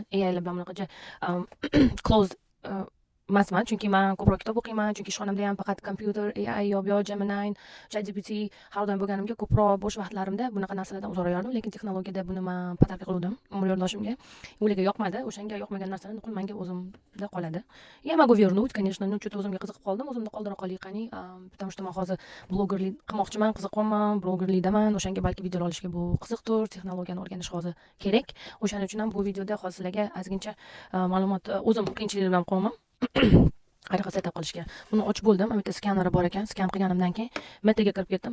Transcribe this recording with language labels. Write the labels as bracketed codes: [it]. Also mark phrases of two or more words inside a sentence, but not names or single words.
[uz] AI bilan bunaqacha closed emasman, chunki men ko'proq kitob o'qiyman, chunki ishxonamda ham faqat kompyuter, AI yo Gemini, ChatGPT har doim bo'lganimga ko'proq bo'sh vaqtlarimda bunaqa narsalardan uzoq yurardim, lekin texnologiyada buni men potarka qildim umr yo'ldoshimga. Ularga yoqmadi, o'shanga yoqmagan narsani nuqul menga o'zimda qoladi. [ru] Я могу вернуть, конечно, но что-то [uz] o'zimga qiziqib qoldim, o'zimda qoldira qoling qani, [ru] потому что [uz] men hozir blogerlik qilmoqchiman, qiziqyapman, blogerlikdaman, o'shanga balki videolar olishga bu qiziqdir, texnologiyani o'rganish hozir kerak. O'shaning uchun ham bu videoda hozir sizlarga ozgincha ma'lumot o'zim qiyinchilik bilan qo'yaman. Qanaqa setup qilishga. Buni ochib bo'ldim. Bitta skaneri bor ekan. Skan qilganimdan keyin Metaga kirib ketdim.